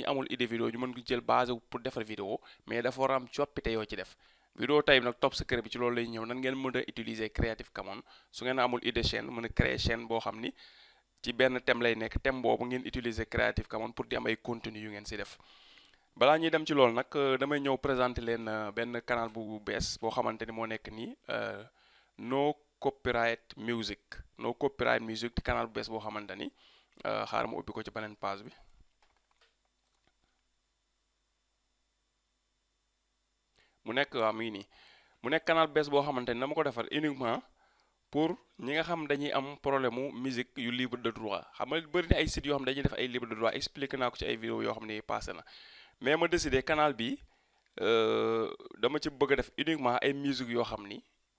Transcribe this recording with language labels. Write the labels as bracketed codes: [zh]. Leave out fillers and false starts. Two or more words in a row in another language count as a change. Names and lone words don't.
[wo] amul idée vidéo ñu mën ko jël base pour defar vidéo mais dafa war a am coppite yoo ci def vidéo tey nag top secret bi ci loolu lay ñëw nan ngeen mën a utiliser Creative Commons su ngeen amul idée chaîne mën a créer chaîne boo xam ni ci benn thème lay nekk thème boobu ngeen utiliser Creative Commons pour di am ay contenu yu ngeen si def balaa ñuy dem ci loolu nag damay ñëw présenter leen benn canal bu bees boo xamante ni moo nekk nii no copyright music di canal bu bees boo xamante ni xaaral ma ubbi ko ci beneen page bi mu nekk waaw mi ngi nii mu nekk canal bu bees boo xamante ni dama ko defar [fr] uniquement pour [wo] ñi nga xam dañuy am problème mu musique yu [fr] libre de droit [wo] xam nga bëri na ay sites yoo xam dañuy def ay [fr] libre de droit [wo] expliqué naa ko ci ay vidéo yoo xam ne passé na mais ma décidé canal bi dama ci bëgg a def uniquement ay musique yoo xam ni